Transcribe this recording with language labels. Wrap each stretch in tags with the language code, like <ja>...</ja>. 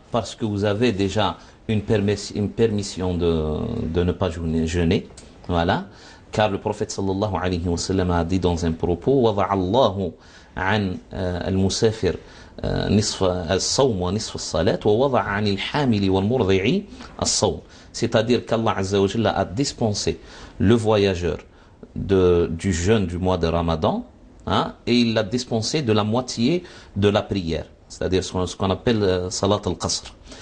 <fr>parce que vous avez déjà une permission de ne pas jeûner. Voilà. Car le prophète sallallahu alayhi wa sallam a dit dans un propos</fr> <ar>وَضَعَ اللَّهُ عَنْ الْمُسَافِرِ نِصْفَ الصَّوْمِ وَنِصْفَ الصَّلَاةِ وَوَضَعَ عَنِ الْحَامِلِ وَالْمُرْضِعِ الصَّوْمِ.</ar> <fr>C'est-à-dire qu'Allah Azza wa Jalla a dispensé le voyageur du jeûne du mois de Ramadan, hein, et il l'a dispensé de la moitié de la prière, c'est-à-dire ce qu'on appelle Salat al-Qasr.</fr>